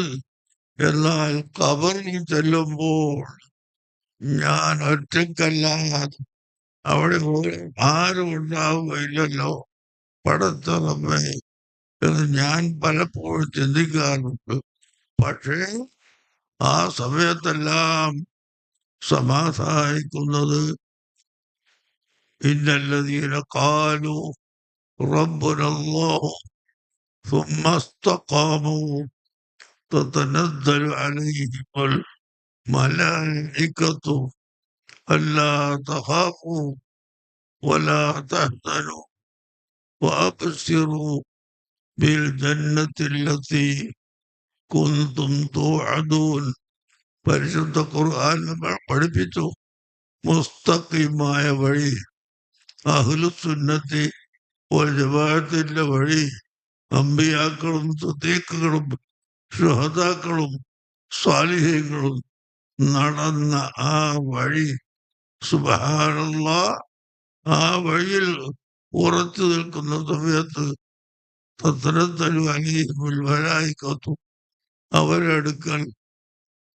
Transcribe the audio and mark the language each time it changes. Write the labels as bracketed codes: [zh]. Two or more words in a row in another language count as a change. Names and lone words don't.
[ml] എന്നാൽ ഖബറിൽ ചെല്ലുമ്പോൾ ഞാൻ ഒറ്റക്കല്ലാതെ അവിടെ ആരും ഉണ്ടാവുകയില്ലല്ലോ പടച്ചറബേ എന്ന് ഞാൻ പലപ്പോഴും ചിന്തിക്കാറുണ്ട്. പക്ഷേ ആ സമയത്തെല്ലാം സമാധാനിക്കുന്നത് [ar] إن الذين قالوا ربنا الله ثم استقاموا تتنزل عليهم الملائكة ألا تخافوا ولا تحزنوا وأبشروا بالجنة التي كنتم توعدون. [ml] പരിശുദ്ധ ഖുർആൻ നമ്മൾ പഠിപ്പിച്ചു, മുസ്തഖീമായ വഴി, [ar] أهل السنة والجماعة [ml] വഴി, അമ്പിയാക്കളും സിദ്ദീഖുകളും ശുഹദാക്കളും സ്വാലിഹീങ്ങളും നടന്ന ആ വഴി, സുബ്ഹാനല്ലാഹ്, ആ വഴിയിൽ ഉറച്ചു നിൽക്കുന്ന സമയത്ത് [ar] تتنزل عليهم الملائكة, [ml] അവരടുക്കൽ